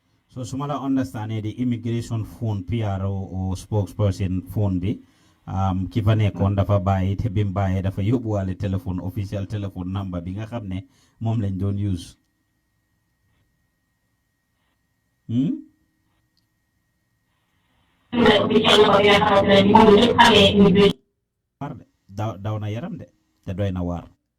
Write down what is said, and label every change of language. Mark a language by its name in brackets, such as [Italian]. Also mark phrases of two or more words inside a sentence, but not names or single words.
[Wolof] So sumala understand [English] the immigration phone PRO or spokesperson phone [Wolof] bi kifa nekkoon dafa bàyyi te bim bàyyi dafa yóbbuwaale téléphone official téléphone number bi nga xam ne moom lañ doon use. daw na yaram de te doy na waar.